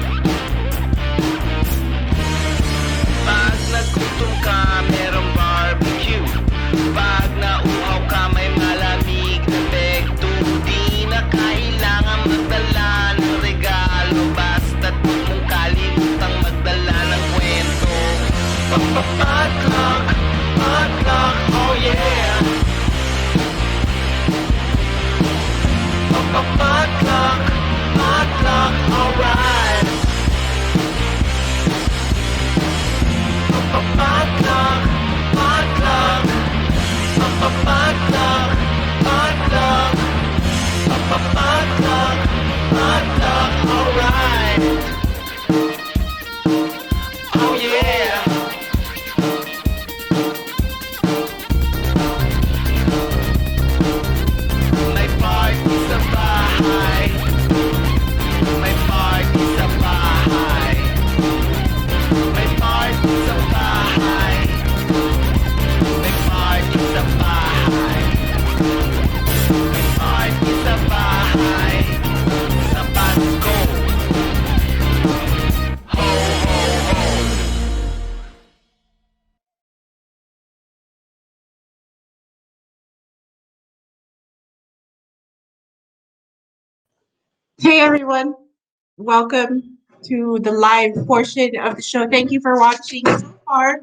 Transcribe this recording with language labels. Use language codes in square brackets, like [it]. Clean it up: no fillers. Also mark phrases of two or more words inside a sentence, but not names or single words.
[tl] Pag nagutom ka, merong barbecue. Pag nauhaw ka, may malamig na beg. Di na kailangan magdala ng regalo. Basta't huwag mong kalimutang magdala ng kwento. [en] Potluck, potluck, oh yeah. Potluck, potluck, alright. Potluck, potluck, potluck, potluck, potluck, potluck, alright. Oh yeah. [tl] May party sa bahay. May party sa bahay. May party sa bahay. May party sa bahay. May party sa bahay. Sa Pasko. Ho, ho, ho. [en] Hey everyone, welcome to the live portion of the show. Thank you for watching so far.